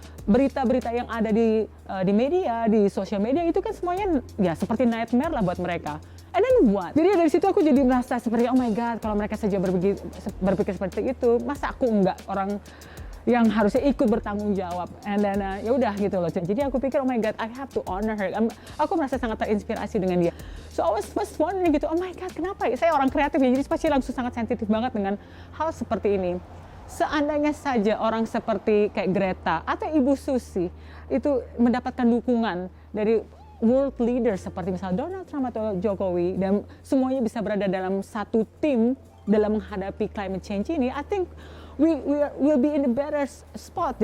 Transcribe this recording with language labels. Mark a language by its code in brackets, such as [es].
[id] Berita-berita yang ada di media, di sosial media itu kan semuanya ya seperti nightmare lah buat mereka. [en] And then what? [id] Jadi dari situ aku jadi merasa seperti, [en] oh my god, [id] kalau mereka saja berpikir seperti itu, masa aku enggak, orang yang harusnya ikut bertanggung jawab. [en] And then [id] ya udah gitu loh. Jadi aku pikir, [en] oh my god, I have to honor her. [id] Aku merasa sangat terinspirasi dengan dia. [en] So I was wondering [id] gitu, [en] oh my god, [id] kenapa ya? Saya orang kreatif ya, jadi pasti langsung sangat sensitif banget dengan hal seperti ini. Seandainya saja orang seperti kayak Greta atau Ibu Susi itu mendapatkan dukungan dari world leaders seperti misalnya Donald Trump atau Jokowi, dan semuanya bisa berada dalam satu tim dalam menghadapi climate change ini, [en] I think we will be in a better spot.